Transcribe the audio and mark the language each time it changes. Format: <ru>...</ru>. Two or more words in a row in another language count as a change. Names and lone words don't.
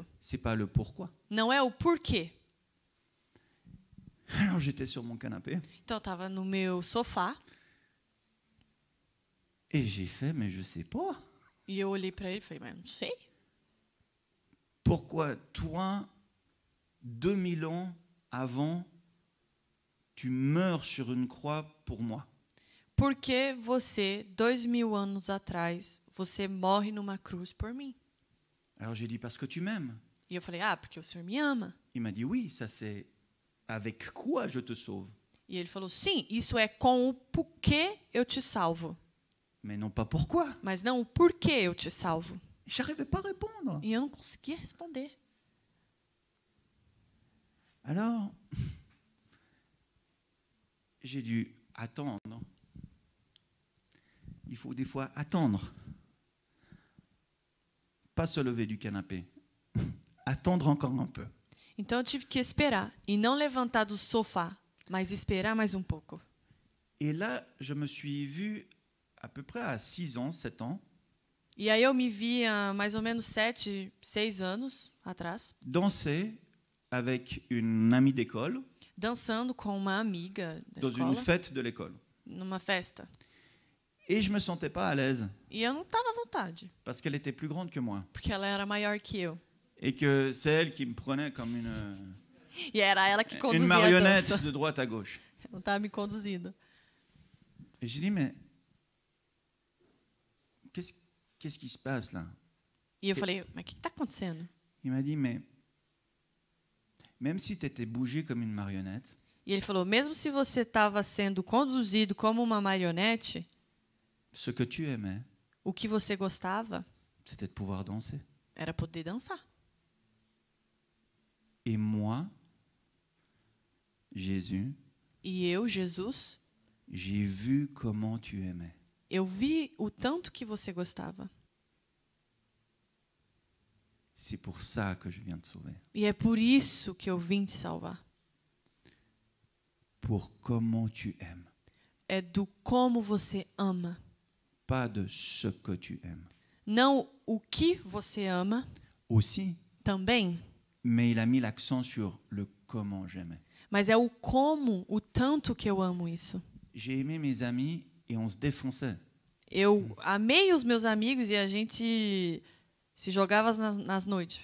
<fr>C'est pas le pourquoi.</fr> <pt>Não é o porquê.</pt> <fr>Alors j'étais sur mon canapé</fr> <pt>Então eu estava no meu sofá</pt> <fr>et j'ai fait « Mais je sais pas.</fr> <pt>e eu olhei para ele e falei, mas eu não sei.</pt> <fr>Pourquoi toi, 2000 ans avant, tu meurs sur une croix pour moi?</fr> <pt>Por que você, 2000 anos atrás, você morre numa cruz por mim? »</pt> <fr>Alors j'ai dit « Parce que tu m'aimes.</fr> <pt>E eu falei, porque o Senhor me ama. »</pt> <fr>Il m'a dit « Oui, ça c'est avec quoi je te sauve.</fr> <pt>E ele falou, sim, isso é com o porquê eu te salvo.</pt> <fr>Mais non pas pourquoi. »</fr> <pt>Mas não o porquê eu te salvo.</pt> <fr>J'arrivais pas à répondre.</fr> <pt>E eu não conseguia responder.</pt> <fr>Alors, j'ai dû attendre. Il faut des fois attendre. Pas se lever du canapé. Attendre encore un peu.</fr> <pt>Então eu tive que esperar. E não levantar do sofá, mas esperar mais um pouco.</pt> <fr>Et là, je me suis vu à peu près à 6 ans, 7 ans,</fr> <pt>E aí eu me vi há mais ou menos 7, 6 anos atrás,</pt> <fr>danser avec une amie d'école</fr> <pt>dançando com uma amiga da</pt> <fr>dans une</fr> <pt>escola,</pt> <fr>fête de l'école.</fr> <pt>numa festa.</pt> <fr>Et je me sentais pas à l'aise</fr> <pt>E eu não estava à vontade,</pt> <fr>parce qu'elle était plus grande que moi</fr> <pt>porque ela era maior que eu.</pt> <fr>et que c'est elle qui me prenait comme</fr> <pt>E era ela que</pt> <fr>une</fr> <pt>conduzia a</pt> <fr>marionnette</fr> <pt>dança.</pt> <fr>de droite à gauche.</fr> <pt>Ela não estava me conduzindo.</pt> <fr>Et j'ai dit, mais qu'est-ce qui se passe là?</fr> <pt>E eu falei, mas o que está acontecendo?</pt> <fr>Il m'a dit, mais même si tu étais bougé comme une marionnette,</fr> <pt>E ele falou, mesmo se você estava sendo conduzido como uma marionete,</pt> <fr>ce que tu aimais,</fr> <pt>o que você gostava</pt> <fr>c'était de pouvoir danser.</fr> <pt>era poder dançar.</pt> <fr>Et moi, Jésus,</fr> <pt>E eu, Jesus,</pt> <fr>j'ai vu comment tu aimais.</fr> <pt>eu vi o tanto que você gostava.</pt> <fr>C'est pour ça que je viens te sauver.</fr> <pt>E é por isso que eu vim te salvar.</pt> <fr>Pour comment tu aimes.</fr> <pt>É do como você ama.</pt> <fr>Pas de ce que tu aimes.</fr> <pt>Não o que você ama,</pt> <fr>Aussi,</fr> <pt>também,</pt> <fr>mais il a mis l'accent sur le comment j'aimais.</fr> <pt>mas é o como, o tanto que eu amo isso.</pt> <fr>J'ai aimé mes amis et on se défonçait.</fr> <pt>Eu amei os meus amigos e a gente se jogava nas noites.</pt>